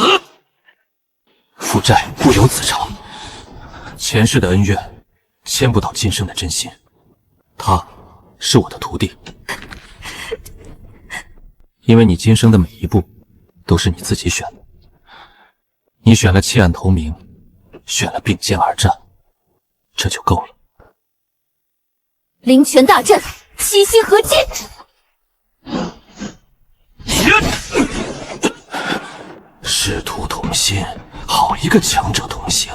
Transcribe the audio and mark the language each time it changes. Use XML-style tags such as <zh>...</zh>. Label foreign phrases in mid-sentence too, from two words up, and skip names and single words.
<zh>負債不留子償，前世的恩怨牽不到今生的真心。他是我的徒弟，因為你今生的每一步都是你自己選的。你選了棄暗投明，選了並肩而戰，這就夠了。靈泉大陣，齊心合擊。師徒同心，好一個強者同行。</zh>